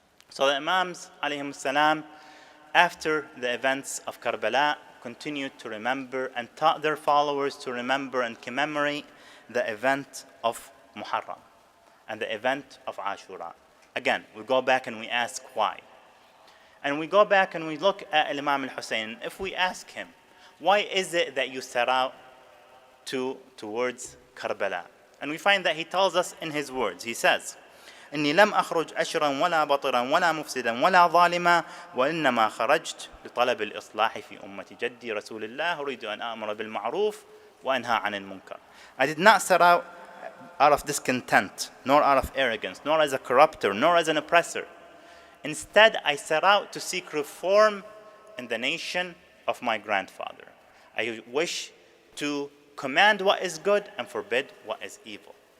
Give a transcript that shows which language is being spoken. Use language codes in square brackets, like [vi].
[en] So the Imams, alayhim salam, after the events of Karbala, continued to remember and taught their followers to remember and commemorate the event of Muharram and the event of Ashura. Again, we go back and we ask why. And we go back and we look at Imam al-Hussein. If we ask him, why is it that you set out towards Karbala? And we find that he tells us in his words. He says, [ar] إني لم أخرج أشرا ولا بطرا ولا مفسدا ولا ظالما وإنما خرجت لطلب الإصلاح في أمة جدي رسول الله أريد أن أأمر بالمعروف وأنهى عن المنكر. [en] I did not set out of discontent, nor out of arrogance, nor as a corrupter, nor as an oppressor. Instead, I set out to seek reform in the nation of my grandfather. I wish to command what is good and forbid what is evil.